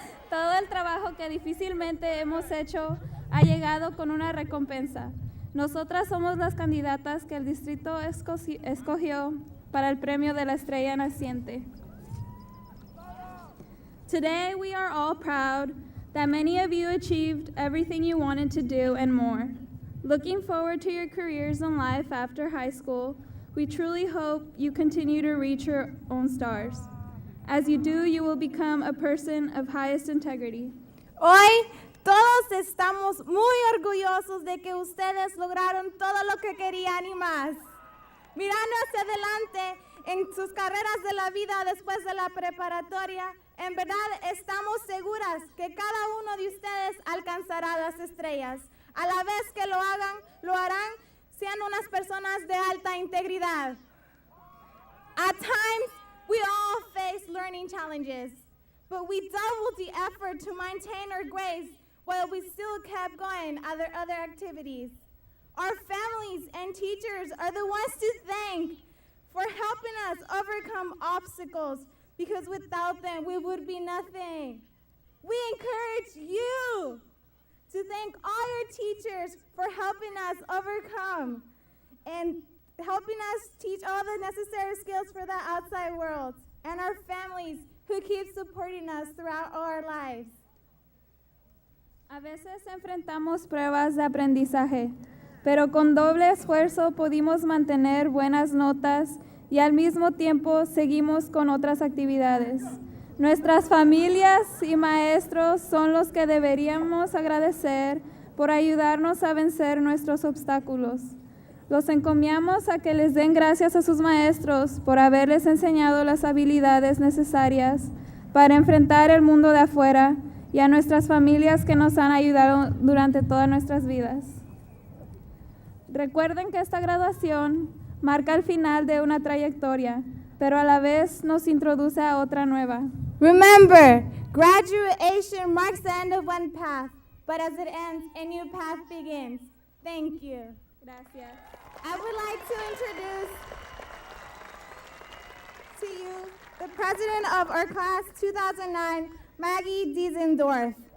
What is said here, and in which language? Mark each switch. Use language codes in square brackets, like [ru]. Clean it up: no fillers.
[es] Todo el trabajo que difícilmente hemos hecho ha llegado con una recompensa. Nosotras somos las candidatas que el distrito escogió para el premio de la estrella naciente. [en] Today, we are all proud that many of you achieved everything you wanted to do and more. Looking forward to your careers in life after high school, we truly hope you continue to reach your own stars. As you do, you will become a person of highest integrity. [es] Hoy todos estamos muy orgullosos de que ustedes lograron todo lo que querían y más. Mirando hacia adelante en sus carreras de la vida después de la preparatoria, en verdad estamos seguras que cada uno de ustedes alcanzará las estrellas. A la vez que lo harán siendo unas personas de alta integridad. [en] At times, we all face learning challenges, but we doubled the effort to maintain our grades while we still kept going at our other activities. Our families and teachers are the ones to thank for helping us overcome obstacles, because without them, we would be nothing. We encourage you to thank all your teachers for helping us overcome and helping us teach all the necessary skills for the outside world, and our families who keep supporting us throughout our lives. [es] A veces enfrentamos pruebas de aprendizaje, pero con doble esfuerzo pudimos mantener buenas notas y al mismo tiempo seguimos con otras actividades. Nuestras familias y maestros son los que deberíamos agradecer por ayudarnos a vencer nuestros obstáculos. Los encomiamos a que les den gracias a sus maestros por haberles enseñado las habilidades necesarias para enfrentar el mundo de afuera, y a nuestras familias que nos han ayudado durante todas nuestras vidas. Recuerden que esta graduación marca el final de una trayectoria, pero a la vez nos introduce a otra nueva. [en] Remember, graduation marks the end of one path, but as it ends, a new path begins. Thank you. [es] Gracias. [en] I would like to introduce to you the president of our class 2009, Maggie Diesendorf.